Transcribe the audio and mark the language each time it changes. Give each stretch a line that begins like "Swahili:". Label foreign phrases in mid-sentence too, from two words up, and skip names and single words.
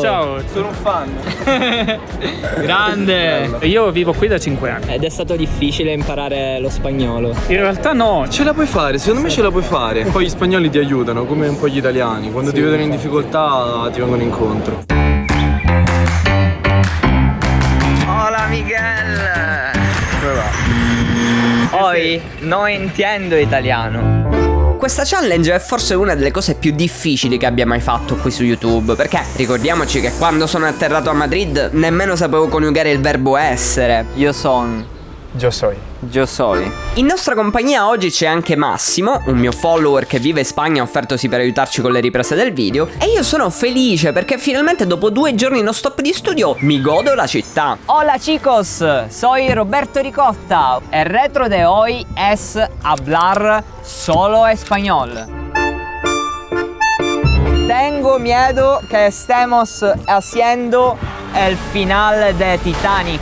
Italian: Ciao, Sono un fan. Grande! io vivo qui da 5 anni. Ed è stato difficile imparare lo spagnolo. In realtà no, Ce la puoi fare, secondo me ce la puoi fare. Poi gli spagnoli ti aiutano, come un po' gli italiani. Quando ti vedono in difficoltà ti vengono incontro.
Spanish: Hola Miguel! Hoy no entiendo italiano.
Italian: Questa challenge è forse una delle cose più difficili che abbia mai fatto qui su YouTube, perché ricordiamoci che quando sono atterrato a Madrid nemmeno sapevo coniugare il verbo essere. Io son.
Spanish: Yo soy. Yo soy.
Italian: In nostra compagnia oggi c'è anche Massimo, un mio follower che vive in Spagna, offertosi per aiutarci con le riprese del video, e io sono felice perché finalmente dopo 2 giorni non stop di studio mi godo la città.
Spanish: Hola chicos, soy Roberto Ricotta. El reto de hoy es hablar solo español. Tengo miedo que estemos haciendo el final de Titanic,